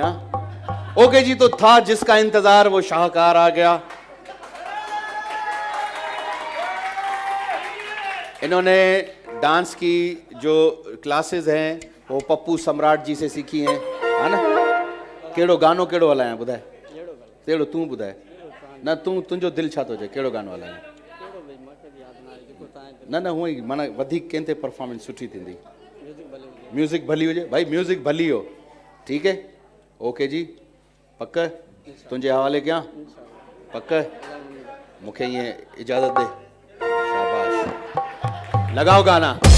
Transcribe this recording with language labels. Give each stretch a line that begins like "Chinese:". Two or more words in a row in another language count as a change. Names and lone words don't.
Urdu: ہاں اوکے جی، تو تھا جس کا انتظار وہ شاہکار آ گیا. انہوں نے ڈانس کی جو کلاسز ہیں وہ پپو سمراٹ جی سے سیکھی ہیں، ہے نا.
Sindhi: केड़ो गानो केड़ो हलाया ॿुधाए? केड़ो तूं ॿुधाए न, तुंहिंजो दिलि छा थो चए, केड़ो गानो हलाया? न हूअं ई माना वधीक कंहिं ते परफॉर्मेंस सुठी थींदी। म्यूज़िक भली हुजे भाई, म्यूज़िक भली हो,
Urdu: ٹھیک ہے.
Sindhi: ओके जी, पक तुंहिंजे हवाले कयां? पक मूंखे ईअं इजाज़त दे।
Urdu: شاباش، لگاؤ گانا.